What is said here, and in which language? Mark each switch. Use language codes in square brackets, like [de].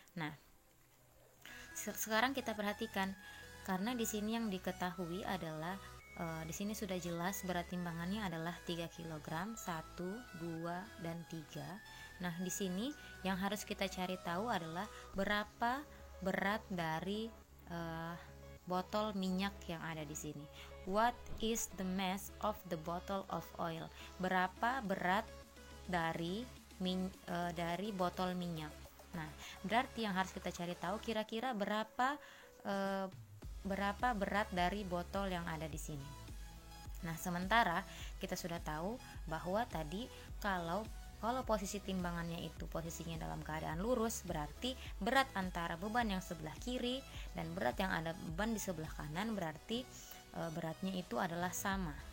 [id] Nah, sekarang kita perhatikan, karena di sini yang diketahui adalah di sini sudah jelas berat timbangannya adalah 3 kg, 1, 2, dan 3. Nah, di sini yang harus kita cari tahu adalah berapa berat dari botol minyak yang ada di sini. [en] What is the mass of the bottle of oil? [id] Berapa berat dari botol minyak? Nah, berarti yang harus kita cari tahu kira-kira berapa berat dari botol yang ada di sini. Nah, sementara kita sudah tahu bahwa tadi kalau posisi timbangannya itu posisinya dalam keadaan lurus, berarti berat antara beban yang sebelah kiri dan berat yang ada beban di sebelah kanan, berarti beratnya itu adalah sama.